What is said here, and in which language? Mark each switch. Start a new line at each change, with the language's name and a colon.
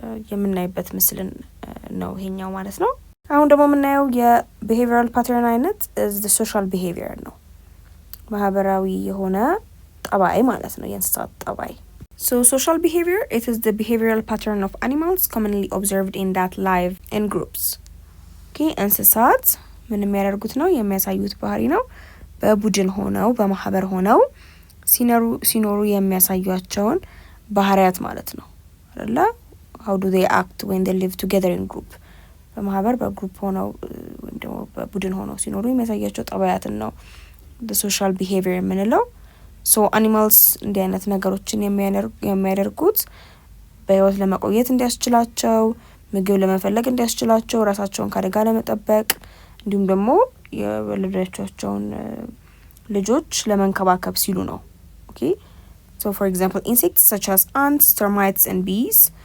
Amharic: የምናይበት ምስልን ነው ይሄኛው ማለት ነው። አሁን ደግሞ የምናየው የቢሄቪራል ፓተርን አይነት ሶሻል ቢሄቪየር ነው። ማህበራዊ የሆነ ጠባይ ማለት ነው፣ የእንስሳት ጠባይ።
English: So social behavior, it is the behavioral pattern of animals commonly observed in that live in groups.
Amharic: Okay, እንስሳት ምን የሚያደርጉት ነው? የሚያሳዩት ባህሪ ነው። በቡድን ሆነው በማህበር ሆነው ሲኖሩ የሚያሳዩቸውን ባህሪያት ማለት ነው አይደለ?
English: How do they act when they live together in group?
Amharic: በማህበር በግሩፕ ሆነው ወይም ደግሞ በቡድን ሆነው ሲኖሩ የሚያሳያቸው ጠባያትን ነው
English: the social behavior
Amharic: የምንለው። ሶ አኒማልስ እንዲህ አይነት ነገሮችን የሚያደርጉት በህይወት ለመቆየት እንዲያስችላቸው፣ ምግብ ለመፈለግ እንዲያስችላቸው፣ ራሳቸውን ከአደጋ ለመጠበቅ እንዲሁም ደግሞ የወለዷቸውን ልጆች ለመንከባከብ ሲሉ ነው።
English: ኦኬ ሶ ፎር ኤግዛምፕል ኢንሴክትስ such as ants, termites and bees